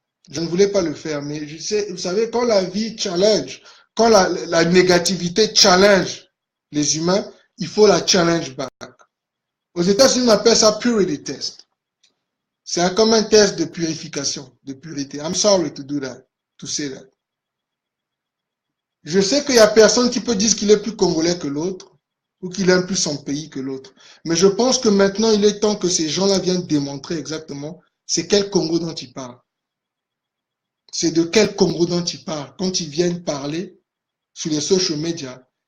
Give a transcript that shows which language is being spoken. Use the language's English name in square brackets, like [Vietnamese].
[French] Je ne voulais pas le faire, mais je sais, vous savez, quand la vie challenge, quand la négativité challenge les humains, il faut la challenge back. Aux États-Unis, on appelle ça purity test. C'est comme un test de purification, de pureté. [English] I'm sorry to do that, to say that. [French] Je sais qu'il n'y a personne qui peut dire qu'il est plus congolais que l'autre ou qu'il aime plus son pays que l'autre. Mais je pense que maintenant, il est temps que ces gens-là viennent démontrer exactement c'est quel Congo dont ils parlent. C'est de quel Congo dont ils parlent quand ils viennent parler sur les social media.